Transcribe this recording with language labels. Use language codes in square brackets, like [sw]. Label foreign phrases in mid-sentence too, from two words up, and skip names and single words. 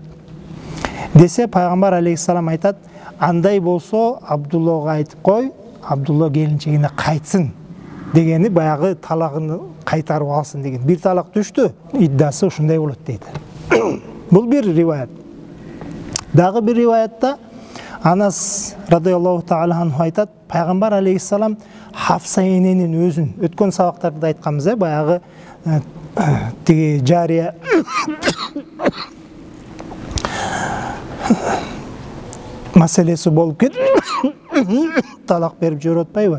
[ky] Десе пайгамбар алейхиссалам айтат, андай болсо Абдуллага айтып кой, Абдулла келинчегине кайтсын дегени баягы талагын кайтарып алсын деген. Бир талак түштү, иддасы ушундай болот дейт. Бул бир риваят. Дагы бир риваятта Анас [ar] رضي الله تعالى عنه [ky] айтат, пайгамбар алейхиссалам Хафса эненин өзүн өткөн сабактарда айтканбыз, баягы тиги жария маселеси болуп кетип талак берип жүрүп атпайбы?